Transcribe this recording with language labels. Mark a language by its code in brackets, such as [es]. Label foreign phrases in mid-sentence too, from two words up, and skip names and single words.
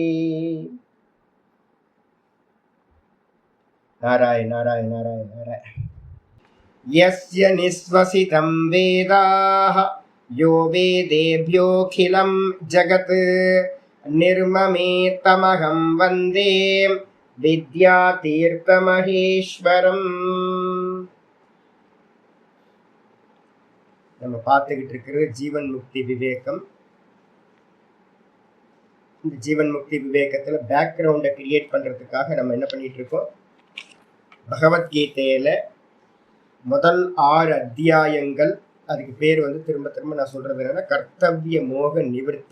[sa] नारायण नारायण नारायण नारायण। यस्य निःश्वसितं वेदाः यो वेदेभ्योऽखिलं जगत् निर्ममेतमहं वन्दे विद्यातीर्थमहेश्वरम्। [ta] நம்ம பார்த்துக்கிட்டு இருக்கிறது ஜீவன் முக்தி விவேகம். இந்த ஜீவன் முக்தி விவேகத்துல [en] background create [ta] பண்றதுக்காக நம்ம என்ன பண்ணிட்டு இருக்கோம், பகவத்கீதையில முதல் 6 அத்தியாயங்கள், அதுக்கு பேர் வந்து திரும்ப திரும்ப நான் சொல்றது என்னன்னா [sa] कर्तव्य मोह निवृत्ति.